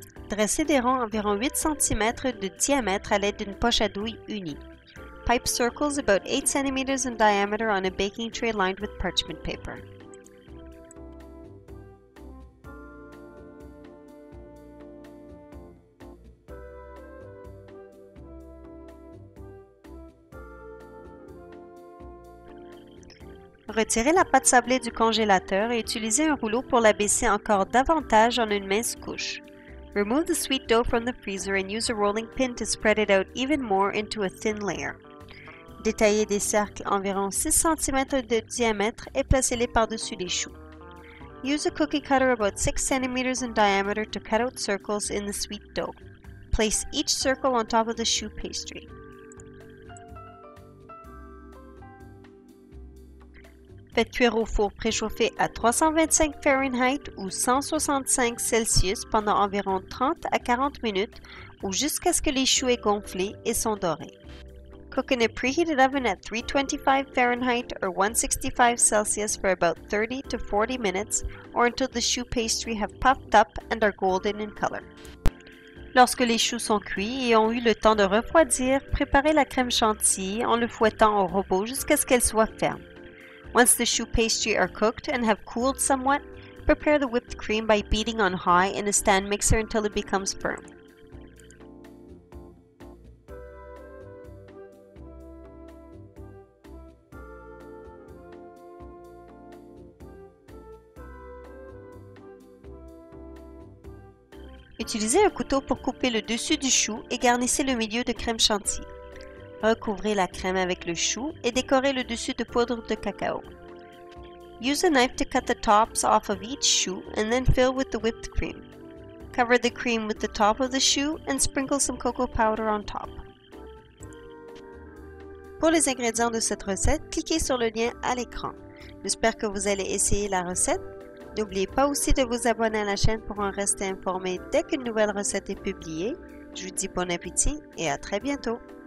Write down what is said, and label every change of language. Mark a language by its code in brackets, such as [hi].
[fr] Dressez des ronds environ 8 cm de diamètre à l'aide d'une poche à douille unie. [en] Pipe circles about 8 cm in diameter on a baking tray lined with parchment paper. [fr] Retirez la pâte sablée du congélateur et utilisez un rouleau pour l'abaisser encore davantage en une mince couche. [en] Remove the sweet dough from the freezer and use a rolling pin to spread it out even more into a thin layer. [fr] Détaillez des cercles environ 6 cm de diamètre et placez-les par-dessus les choux. [en] Use a cookie cutter about 6 cm in diameter to cut out circles in the sweet dough. Place each circle on top of the choux pastry. [fr] Faites cuire au four préchauffé à 325 Fahrenheit ou 165 Celsius pendant environ 30 à 40 minutes ou jusqu'à ce que les choux aient gonflé et sont dorés. [en] Cook in a preheated oven at 325 Fahrenheit or 165 Celsius for about 30 to 40 minutes or until the choux pastry have puffed up and are golden in color. [fr] Lorsque les choux sont cuits et ont eu le temps de refroidir, préparez la crème chantilly en le fouettant au robot jusqu'à ce qu'elle soit ferme. [en] Once the choux pastry are cooked and have cooled somewhat, prepare the whipped cream by beating on high in a stand mixer until it becomes firm. [fr] Utilisez un couteau pour couper le dessus du chou et garnissez le milieu de crème chantilly. Recouvrez la crème avec le chou et décorez le dessus de poudre de cacao. [en] Use a knife to cut the tops off of each choux and then fill with the whipped cream. Cover the cream with the top of the choux and sprinkle some cocoa powder on top. [fr] Pour les ingrédients de cette recette, cliquez sur le lien à l'écran. J'espère que vous allez essayer la recette. N'oubliez pas aussi de vous abonner à la chaîne pour en rester informé dès qu'une nouvelle recette est publiée. Je vous dis bon appétit et à très bientôt.